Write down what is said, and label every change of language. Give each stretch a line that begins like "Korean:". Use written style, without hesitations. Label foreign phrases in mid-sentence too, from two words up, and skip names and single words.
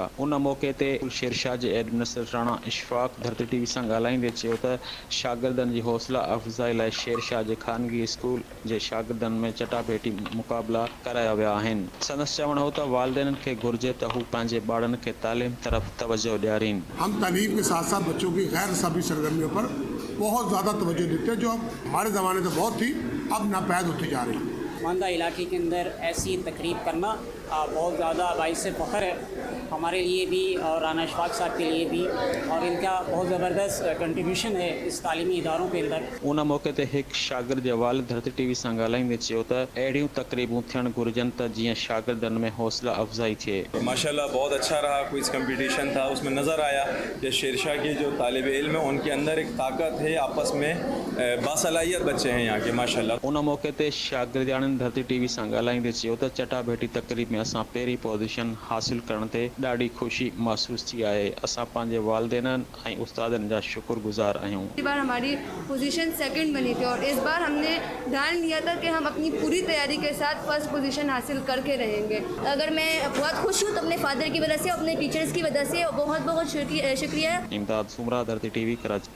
Sindhi: उन मौक़े ते शेरशाह जे एडमिनिस्ट्रेटर राणा इशफ़ाक़ धरती टीवी सां ॻाल्हाईंदे चयो त शागिर्दनि जी हौसला अफ़ज़ाई लाइ शेरशाह जे ख़ानगी स्कूल जे शागिर्दनि में चटाभेटी मुक़ाबला कराया विया आहिनि। संदसि चवणु हो त वालिदैननि खे घुरिजे त हू पंहिंजे ॿारनि खे तालीम तरफ़ तवजो ॾियारीनि।
Urdu: ہم تعلیم کے ساتھ ساتھ بچوں کی غیر سبھی سرگرمیوں پر بہت زیادہ توجہ دیتے ہیں، جو اب ہمارے زمانے سے بہت تھی، اب ناپید ہوتی جا رہی ہے. مانده علاقے کے اندر ایسی تقریب کرنا بہت زیادہ باعث فخر ہے ہمارے لیے بھی اور رانا اشفاق صاحب کے لیے بھی، اور ان کا بہت زبردست کنٹریبیوشن ہے اس تعلیمی اداروں کے اندر.
Sindhi: उन मौक़े ते हिकु शागिर्द जे वालिद धरती टीवी सां ॻाल्हाईंदे चयो त अहिड़ियूं तक़रीबूं थियणु घुरिजनि त जीअं शागिर्दनि में हौसला अफ़ज़ाई थिए।
Urdu: ماشاءاللہ بہت اچھا رہا,
English: quiz competition
Urdu: تھا، اس میں نظر آیا کہ شیرشاہ کے جو طالب علم ہے ان کے اندر ایک طاقت ہے، آپس میں باصلاحیت بچے ہیں یہاں کے ماشاءاللہ.
Sindhi: उन मौक़े ते शागिर्दियाणियुनि धरती टीवी सां ॻाल्हाईंदे चयो त चटाभेटी तक़रीब में असां पहिरीं पोज़ीशन हासिल करण ते ॾाढी ख़ुशी महसूस थी आहे। असां पंहिंजे वालिदैननि ऐं उस्तादनि जा शुक्रगुज़ार आहियूं।
Urdu: اس بار ہماری
English: position second
Urdu: بنی تھی اور اس بار ہم نے ٹھان لیا تھا کہ ہم اپنی پوری تیاری کے ساتھ
English: first position
Urdu: حاصل کر کے رہیں گے. اگر میں بہت خوش ہوں تو اپنے فادر کی وجہ سے، اپنے ٹیچرز کی وجہ سے بہت بہت شکریہ.
Sindhi: इमदाद सुमरा, धरती टीवी, कराची।